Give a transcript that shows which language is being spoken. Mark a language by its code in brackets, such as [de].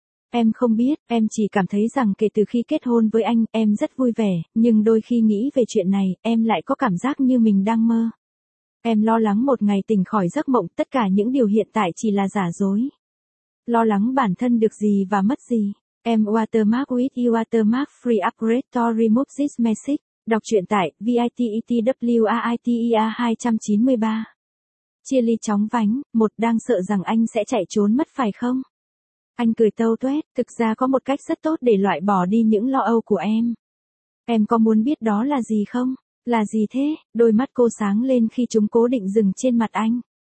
[vi] Em không biết, em chỉ cảm thấy rằng kể từ khi kết hôn với anh, em rất vui vẻ, nhưng đôi khi nghĩ về chuyện này, em lại có cảm giác như mình đang mơ. Em lo lắng một ngày tỉnh khỏi giấc mộng, tất cả những điều hiện tại chỉ là giả dối. Lo lắng bản thân được gì và mất gì. [en] Em watermark with you watermark free upgrade to remove this message. [vi] Đọc truyện tại VITETWAITEA 293. Chia ly chóng vánh, một, đang sợ rằng anh sẽ chạy trốn mất phải không? Anh cười tâu toét, thực ra có một cách rất tốt để loại bỏ đi những lo âu của em. Em có muốn biết đó là gì không? Là gì thế? Đôi mắt cô sáng lên khi chúng cố định dừng trên mặt anh.